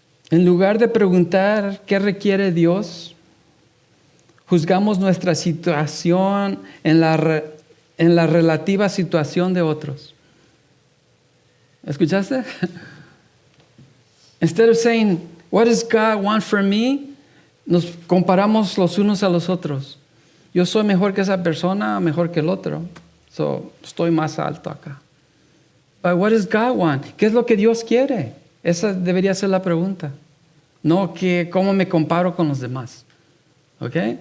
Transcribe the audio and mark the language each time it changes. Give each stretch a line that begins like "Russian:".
Spanish: En lugar de preguntar qué requiere Dios, juzgamos nuestra situación en la relativa situación de otros. ¿Escuchaste?
English: Instead of saying, what does God want from me?
Spanish: Nos comparamos los unos a los otros. Yo soy mejor que esa persona, mejor que el otro.
English: So,
Spanish: estoy más alto acá.
English: But what does God want?
Spanish: ¿Qué es lo que Dios quiere? Esa debería ser la pregunta. No que cómo me comparo con los demás. ¿Ok?